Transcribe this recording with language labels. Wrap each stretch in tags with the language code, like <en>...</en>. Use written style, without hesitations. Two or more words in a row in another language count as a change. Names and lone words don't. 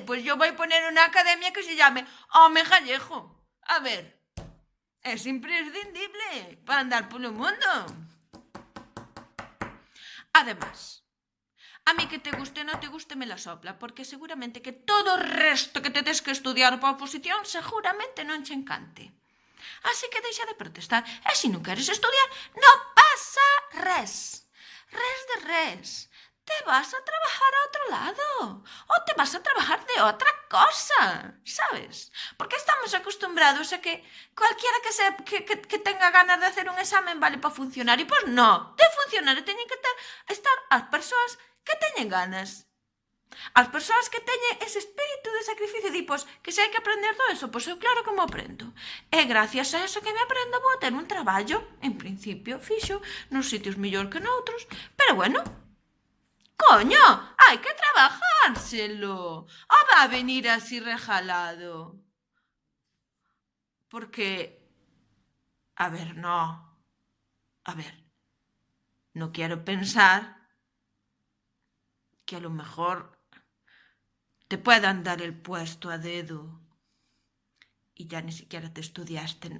<es>Pues yo voy a poner una academia que se llame Home Gallego. A ver, es imprescindible para andar por el mundo. Además, a mí que te guste o no te guste me la sopla, porque seguramente que</es> <gl>todo o resto que te des que estudiar para oposición seguramente non che encante. Así que deixa de protestar. E se non queres estudiar, non pasa res. Res de res.</gl> <es>Te vas a trabajar a otro lado o te vas a trabajar de otra cosa, ¿sabes? Porque estamos acostumbrados a que cualquiera que tenga ganas de hacer un examen vale para funcionario. Pues no,</es> <gl>de funcionario teñen que estar as persoas que teñen ganas. As persoas que teñen ese espírito de sacrificio, pois, que se hai que aprender todo eso, pois eu claro que me aprendo. E gracias a eso que me aprendo vou a ter un traballo, en principio, fixo, nos sitios mellor que noutros, pero bueno,</gl> <es>¡coño! ¡Hay que trabajárselo! ¿O va a venir así rejalado? Porque... A ver, no. A ver, no quiero pensar que a lo mejor te puedan dar el puesto a dedo y ya ni siquiera te estudiaste.</es>